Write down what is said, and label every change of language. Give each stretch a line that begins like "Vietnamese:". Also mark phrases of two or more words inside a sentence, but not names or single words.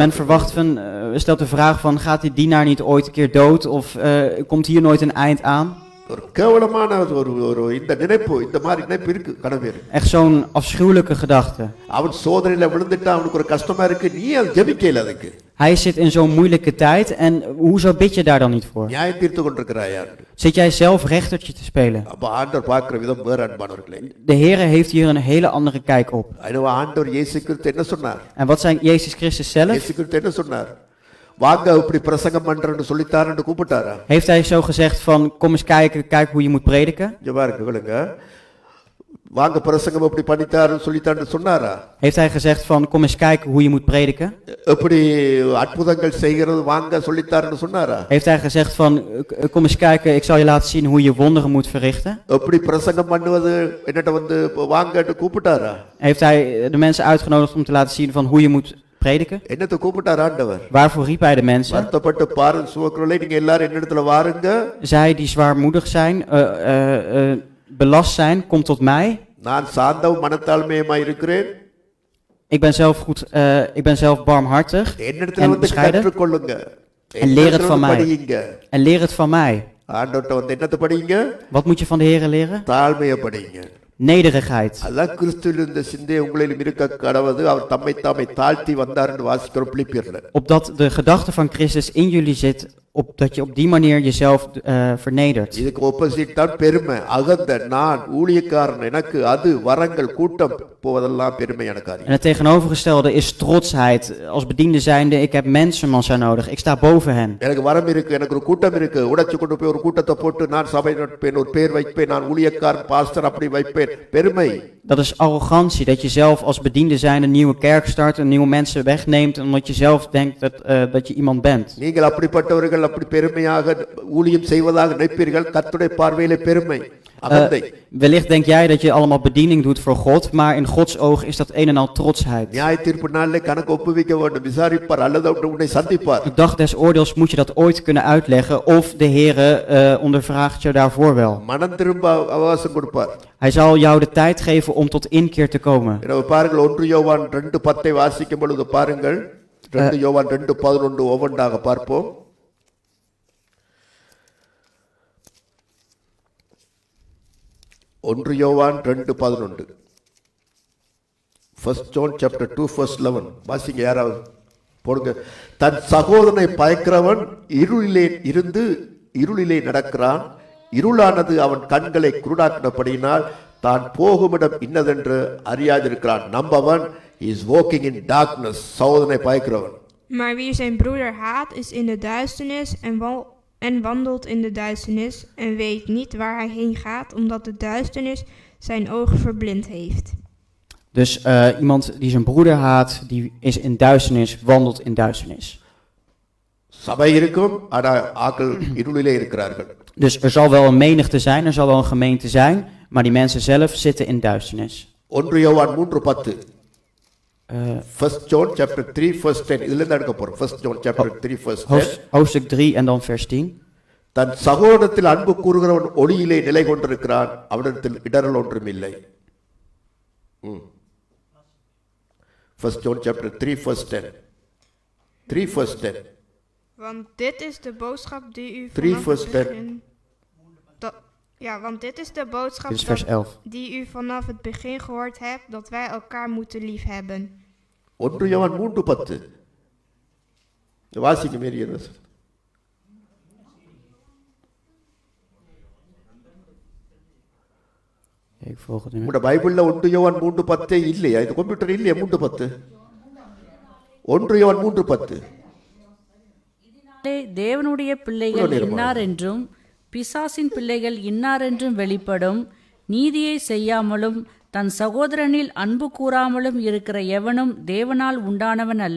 Dutch: Men verwacht van, stelt de vraag van, gaat die dienaar niet ooit een keer dood of komt hier nooit een eind aan?
Tamil: ஒரு கேவலமான ஒரு இந்த நினைப்பு, இந்த மாதிரி நினைப்பு இருக்கு கணவர்.
Dutch: Echt zo'n afschuwelijke gedachte.
Tamil: அவன் சோதனையில விழுந்துட்டா அவனுக்கு ஒரு கஷ்டமா இருக்கு, நீ அது ஜெபிக்கல அதுக்கு.
Dutch: Hij zit in zo'n moeilijke tijd en hoezo bid je daar dan niet voor?
Tamil: நியாயம் தீர்த்து கொண்டிருக்கிறாயா?
Dutch: Zit jij zelf rechtertje te spelen?
Tamil: அப்ப ஆண்டவர் பார்க்கிற விதம் வேற அன்பானவர்களே.
Dutch: De Heer heeft hier een hele andere kijk op.
Tamil: ஐயோ ஆண்டவர் இயேசு கிறிஸ்து என்ன சொன்னார்?
Dutch: En wat zei Jezus Christus zelf?
Tamil: இயேசு கிறிஸ்து என்ன சொன்னார்? வாங்க இப்படி பிரசங்கம் பண்றேன்னு சொல்லித்தாருன்னு கூப்பிட்டாரா?
Dutch: Heeft hij zo gezegd van, kom eens kijken, kijk hoe je moet prediken?
Tamil: இங்க பாருங்க கேளுங்க, வாங்க பிரசங்கம் இப்படி பண்ணித்தாருன்னு சொல்லித்தாருன்னு சொன்னாரா?
Dutch: Heeft hij gezegd van, kom eens kijken hoe je moet prediken?
Tamil: எப்படி அற்புதங்கள் செய்கிறது வாங்க சொல்லித்தாருன்னு சொன்னாரா?
Dutch: Heeft hij gezegd van, kom eens kijken, ik zal je laten zien hoe je wonderen moet verrichten?
Tamil: எப்படி பிரசங்கம் பண்ணுவது என்னட்ட வந்து வாங்கன்னு கூப்பிட்டாரா?
Dutch: Heeft hij de mensen uitgenodigd om te laten zien van hoe je moet prediken?
Tamil: என்னத்தை கூப்பிட்டார் ஆண்டவர்?
Dutch: Waarvoor riep hij de mensen?
Tamil: வருத்தப்பட்டு பாருங்க சுமக்கிறவர்களே, நீங்க எல்லாரும் என்னிடத்துல வாருங்க.
Dutch: Zij die zwaarmoedig zijn, belast zijn, kom tot mij.
Tamil: நான் சாந்தவும் மனத்தாழ்மையுமாய் இருக்கிறேன்.
Dutch: Ik ben zelf barmhartig
Tamil: என்னிடத்துல
Dutch: en
Tamil: வந்து
Dutch: bescheiden.
Tamil: கற்றுக்கொள்ளுங்க.
Dutch: En leer het van mij.
Tamil: படியுங்க.
Dutch: En leer het van mij.
Tamil: ஆண்டவர்ட்ட வந்து என்னத்தை படியுங்க?
Dutch: Wat moet je van de Heer leren?
Tamil: தாழ்மையை படியுங்க.
Dutch: Nederigheid.
Tamil: அதான் கிறிஸ்துவில் இந்த சிந்தை உங்களிலும் இருக்க கடவுது, அவர் தம்மை தாமை தாழ்த்தி வந்தார் என்று வாசிக்கிறோம் பிலிப்பியர்ல.
Dutch: Opdat de gedachte van Christus in jullie zit, dat je op die manier jezelf vernedert.
Tamil: இதுக்கு opposite தான் பெருமை, அகந்த, நான் ஊழியக்காரன், எனக்கு அது வரங்கள் கூட்டம் போவதெல்லாம் பெருமை எனக்கு.
Dutch: En het tegenovergestelde is trotsheid. Als bediende zijnde, ik heb mensenmassa nodig. Ik sta boven hen.
Tamil: எனக்கு வரம் இருக்கு, எனக்கு ஒரு கூட்டம் இருக்கு, உடைச்சு கொண்டு போய் ஒரு கூட்டத்தை போட்டு நான் சபை நடப்பேன், ஒரு பேர் வைப்பேன், நான் ஊழியக்காரன் பாஸ்டர் அப்படி வைப்பேன், பெருமை.
Dutch: Dat is arrogantie, dat je zelf als bediende zijnde een nieuwe kerk start en nieuwe mensen wegneemt omdat je zelf denkt dat je iemand bent.
Tamil: நீங்கள் அப்படிப்பட்டவர்கள் அப்படி பெருமையாக ஊழியம் செய்வதாக நினைப்பீர்கள், கர்த்தருடைய பார்வையிலே பெருமை, அகந்தை.
Dutch: Wellicht denk jij dat je allemaal bediening doet voor God, maar in Gods oog is dat een en al trotsheid.
Tamil: நியாய தீர்ப்பு நாளிலே கணக்கு ஒப்புவிக்க வேண்டும், விசாரிப்பார் அல்லது உன்னை சந்திப்பார்.
Dutch: Op de dag des oordeels moet je dat ooit kunnen uitleggen of de Heere ondervraagt je daarvoor wel.
Tamil: மனம் திரும்ப அவகாசம் கொடுப்பார்.
Dutch: Hij zal jou de tijd geven om tot inkeer te komen.
Tamil: எனவே பாருங்கள் 1 யோவான் 2:10 வாசிக்கும் பொழுது பாருங்கள், 2 யோவான் 2:11 ஒவ்வொன்றாக பார்ப்போம். 1 யோவான் 2:11.
English: 1 John chapter 2 verse 11
Tamil: வாசிங்க யாராவது போடுங்க. தன் சகோதரனை பயக்கிறவன் இருளிலே இருந்து இருளிலே நடக்கிறான், இருளானது அவன் கண்களை குருடாக்கினபடியினால் தான் போகுமிடம் இன்னதென்று அறியாதிருக்கிறான்.
English: Number 1 is walking in darkness.
Tamil: சகோதரனை பயக்கிறவன்.
Dutch: Maar wie zijn broeder haat, is in de duisternis en wandelt in de duisternis en weet niet waar hij heen gaat, omdat de duisternis zijn ogen verblind heeft. Dus iemand die zijn broeder haat, die is in duisternis, wandelt in duisternis.
Tamil: சபை இருக்கும், ஆனால் ஆக்கள் இருளிலே இருக்கிறார்கள்.
Dutch: Dus er zal wel een menigte zijn, er zal wel een gemeente zijn, maar die mensen zelf zitten in duisternis.
Tamil: 1 யோவான் 3:10.
English: 1 John chapter 3 verse 10.
Tamil: இதுல இருந்து எடுக்க போறோம்.
English: 1 John chapter 3 verse 10.
Dutch: Hoofdstuk 3 en dan vers 10.
Tamil: தன் சகோதரத்தில் அன்பு கூறுகிறவன் ஒளியிலே நிலை கொண்டிருக்கிறான், அவனிடத்தில் இடரல் ஒன்றும் இல்லை.
English: 1 John chapter 3 verse 10. 3 verse 10.
Dutch: Want dit is de boodschap die u 3 vanaf vers het 10. begin... want dit is de boodschap Dit is vers 11. die u vanaf het begin gehoord hebt, dat wij elkaar moeten liefhebben.
Tamil: 1 யோவான் 3:10. வாசிக்க மீறி என்ன சொல்?
Dutch: Ik volg het nu.
Tamil: உங்களோட பைபிள்ல 1 யோவான் 3:10 இல்லையா? இது கம்ப்யூட்டர் இல்லையா? 3:10. 1 யோவான் 3:10. தேவனுடைய பிள்ளைகள் இன்னார் என்றும் பிசாசின் பிள்ளைகள் இன்னார் என்றும் வெளிப்படும். நீதியை செய்யாமலும் தன் சகோதரனில் அன்பு கூறாமலும் இருக்கிற எவனும் தேவனால் உண்டானவன் அல்ல.